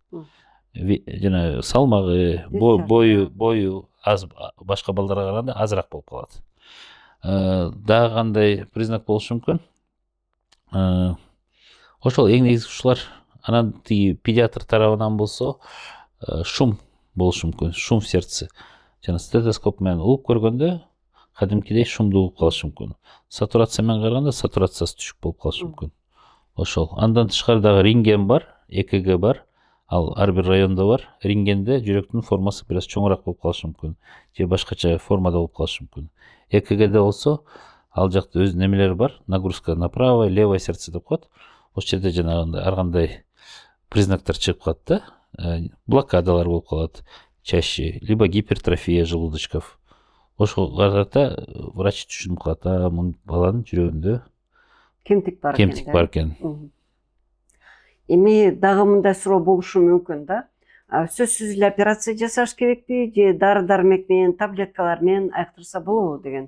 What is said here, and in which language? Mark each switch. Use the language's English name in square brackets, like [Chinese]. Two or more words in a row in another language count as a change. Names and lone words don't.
[Kyrgyz] Жана салмагы, бою аз башка балдарга караганда азыраак болуп калат. Дагы кандай признак болушу мүмкүн? Ошол эң негизги ушулар. Анан тиги педиатр тарабынан болсо, шум болушу мүмкүн. [Russian] Шум в сердце. [Kyrgyz] Жана стетоскоп менен угуп көргөндө кадимкидей шумду угуп калышы мүмкүн. Сатурация менен караганда сатурациясы түшүк болуп калышы мүмкүн. Ошол. Андан тышкары дагы рентген бар, ЭКГ бар. Ал ар бир райондо бар. Рентгенде жүрөктүн формасы бир аз чоңураак болуп калышы мүмкүн. Же башкача формада болуп калышы мүмкүн. ЭКГде болсо, ал жакта өз немелери бар. [Russian] Нагрузка на правое, левое сердце [Kyrgyz] деп коет. Ошол жерде жанагындай ар кандай признактар чыгып калат да. Блокадалар болуп калат [Russian] чаще, либо гипертрофия желудочков. [Kyrgyz] Ошого карата врач түшүнүп калат, мунун баланын жүрөгүндө Кемтик бар экен. Эми дагы мындай суроо болушу мүмкүн да. Сөзсүз эле операция жасаш керекпи же дары дармек менен, таблеткалар менен айыктырса болобу деген?